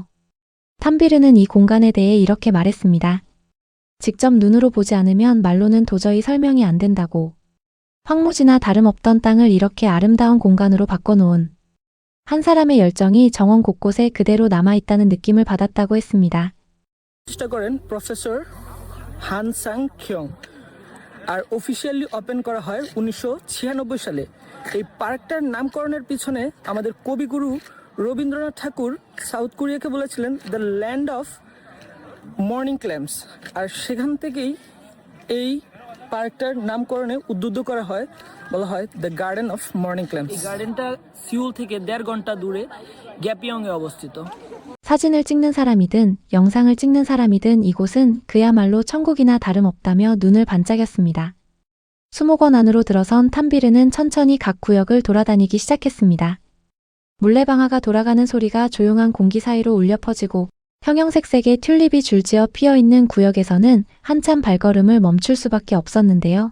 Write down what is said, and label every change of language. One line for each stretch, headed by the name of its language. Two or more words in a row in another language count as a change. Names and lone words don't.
Korean: 탐비르는 이 공간에 대해 이렇게 말했습니다. 직접 눈으로 보지 않으면 말로는 도저히 설명이 안 된다고. 황무지나 다름없던 땅을 이렇게 아름다운 공간으로 바꿔놓은 한 사람의 열정이 정원 곳곳에 그대로 남아있다는 느낌을 받았다고 했습니다.
Bangla: প্রতিষ্ঠা করেন প্রফেসর হানসাং খিয়ং আর
English: officially open
Bangla: করা হয় 1996 সালে। এই পার্কটার নামকরণের পিছনে আমাদের কবিগুরু রবীন্দ্রনাথ ঠাকুর সাউথ কোরিয়াকে বলেছিলেন দ্য ল্যান্ড অফ মর্নিং ক্ল্যাম্পস, আর সেখান থেকেই এই পার্কটার নামকরণে উদ্বুদ্ধ করা হয়, বলা হয় দ্য গার্ডেন অফ মর্নিং ক্ল্যাম্পস। এই গার্ডেনটা সিউল থেকে 1.5 ঘন্টা দূরে গ্যাপিয়ং에 অবস্থিত।
Korean: 사진을 찍는 사람이든 영상을 찍는 사람이든 이곳은 그야말로 천국이나 다름없다며 눈을 반짝였습니다. 수목원 안으로 들어선 탐비르는 천천히 각 구역을 돌아다니기 시작했습니다. 물레방아가 돌아가는 소리가 조용한 공기 사이로 울려 퍼지고 형형색색의 튤립이 줄지어 피어있는 구역에서는 한참 발걸음을 멈출 수밖에 없었는데요.